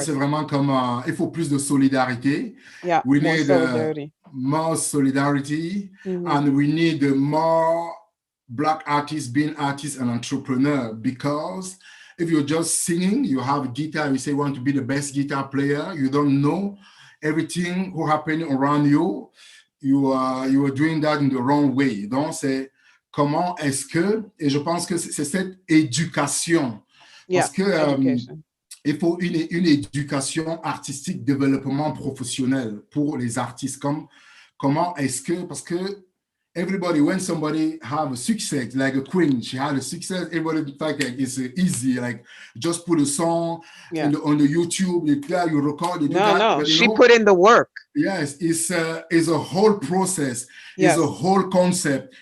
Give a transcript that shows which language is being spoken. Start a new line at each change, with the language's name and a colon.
French: C'est vraiment comme, il faut plus de solidarité.
English: Yeah, we more need solidarity. More solidarity, and we need more Black artists being artists and entrepreneur, because if you're just singing, you have a guitar, you say you want to be the best guitar player, you don't know everything who happening around you, you are doing that in the wrong way.
French: Donc c'est comment est-ce que, et je pense que c'est cette éducation, parce que il faut une éducation artistique, développement professionnel pour les artistes. Comment est-ce que, parce que
English: everybody, when somebody have a success, like a queen, she had a success, everybody think like it's easy, like just put a song on the YouTube, you record, you do that. No, but, she put in the work. Yes, it's a whole process. It's a whole concept.